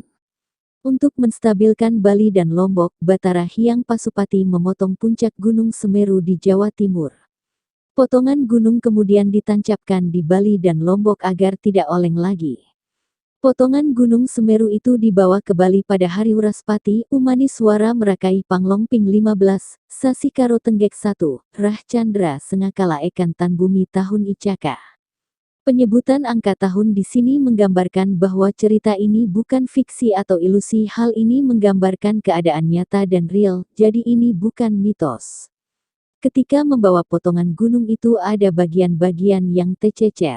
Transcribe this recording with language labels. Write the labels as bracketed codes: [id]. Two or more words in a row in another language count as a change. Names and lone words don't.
[id] Untuk menstabilkan Bali dan Lombok, Batara Hyang Pasupati memotong puncak Gunung Semeru di Jawa Timur. Potongan gunung kemudian ditancapkan di Bali dan Lombok agar tidak oleng lagi. Potongan Gunung Semeru itu dibawa ke Bali pada hari Wraspati, Umaniswara Merakai Panglongping 15, Sasi Karo Tenggek 1, Rah Chandra Sengakala Ekan Tan Bumi Tahun Icaka. Penyebutan angka tahun di sini menggambarkan bahwa cerita ini bukan fiksi atau ilusi. Hal ini menggambarkan keadaan nyata dan real, jadi ini bukan mitos. Ketika membawa potongan gunung itu ada bagian-bagian yang tercecer.